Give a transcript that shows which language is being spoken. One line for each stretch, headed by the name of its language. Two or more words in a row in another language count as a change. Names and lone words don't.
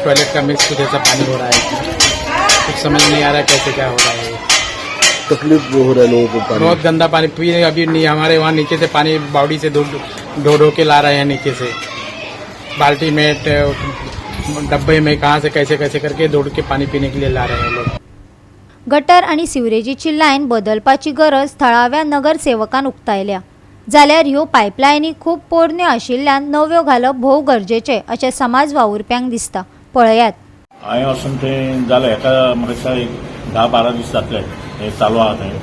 Hindi: टॉयलेट का मिक्स कुछ ऐसा पानी हो रहा है, कुछ समझ नहीं आ रहा है कैसे क्या हो रहा है. तकलीफ हो रहा है लोगों को पानी. बहुत गंदा पानी पीने. अभी नहीं, हमारे वहाँ नीचे से पानी बावड़ी से ढो के ला रहे हैं नीचे से, बाल्टी में डब्बे में कहाँ से कैसे कैसे करके दौड़ के पानी पीने के लिए ला रहे हैं लोग.
Konkani: गटर आणि सिवरेजीची लायन बदलपाची गरज थळाव्या नगरसेवकान उक्तायल्या. जाल्यार ह्यो पायपलायनी खूब पोरण्यो आशिल्ल्यान नव्यो घालप भोव गरजेचें अशें समाज वावुरप्यांक दिसता. पळयात. हांवें वचून तें जालें हेका म्हाका दिसता एक 10-12 दीस जातले हे चालू आहा तें.